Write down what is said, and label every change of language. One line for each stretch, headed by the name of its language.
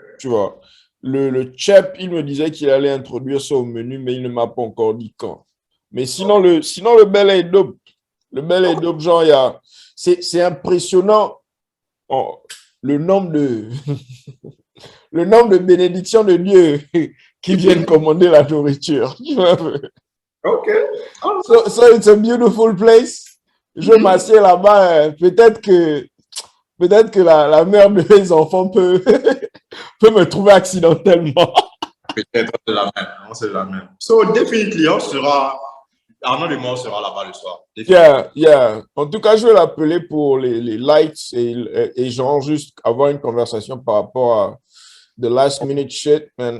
French: Tu vois, le chep, il me disait qu'il allait introduire ça au menu, mais il ne m'a pas encore dit quand. Mais sinon, le bel est dope. Le bel est dope, genre, c'est impressionnant le nombre de bénédictions de Dieu qui viennent commander la nourriture. Ok.
English: So it's a beautiful place.
French: Je m'assieds là-bas. Peut-être que la mère de mes enfants peut me trouver accidentellement. Peut-être, on se l'amène. On se l'amène.
English: So, definitely,
French: Arnaud et moi, on sera là-bas le soir.
English: Yeah, yeah.
French: En tout cas, je vais l'appeler pour les lights et genre juste avoir une conversation par rapport à
English: the last minute shit, man.